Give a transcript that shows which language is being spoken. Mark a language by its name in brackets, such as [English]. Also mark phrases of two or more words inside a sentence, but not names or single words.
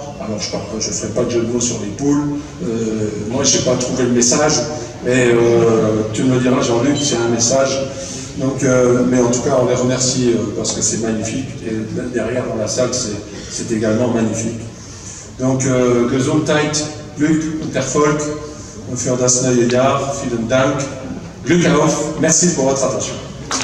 [French] Alors je ne ferai pas de jeu de mots sur les poules, moi je n'ai pas trouvé le message, mais tu me le diras Jean-Luc, c'est un message. Donc, mais en tout cas, on les remercie parce que c'est magnifique. Et derrière, dans la salle, c'est également magnifique. Donc, [German] Gesundheit, Glück und Erfolg, für das neue Jahr, vielen Dank, Glück auf, [French] merci pour votre attention.